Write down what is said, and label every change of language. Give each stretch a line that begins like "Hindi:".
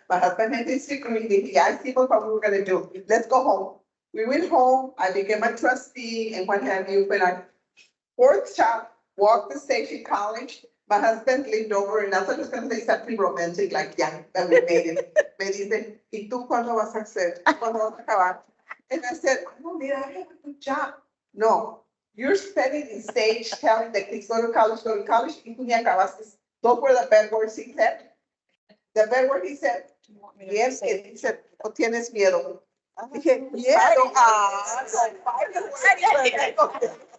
English: My husband had his degree. He asked people what we were gonna do. Let's go home. We went home. I became a trustee and what have you, but Fourth child, walked to Station College. My husband leaned over and I thought he was gonna say something romantic, like, yeah, that we made it.
Spanish: Me dice, ¿y tú cuándo vas a hacer? ¿Cuándo vas a acabar?
English: And I said,
Spanish: no, mira,
English: I have a good job. No, you're spending in stage telling the kids, go to college,
Spanish: y tú ni acabaste.
English: Those were the bad words he said. The bad word he said, yes, he said,
Spanish: o tienes miedo. Dije, miedo.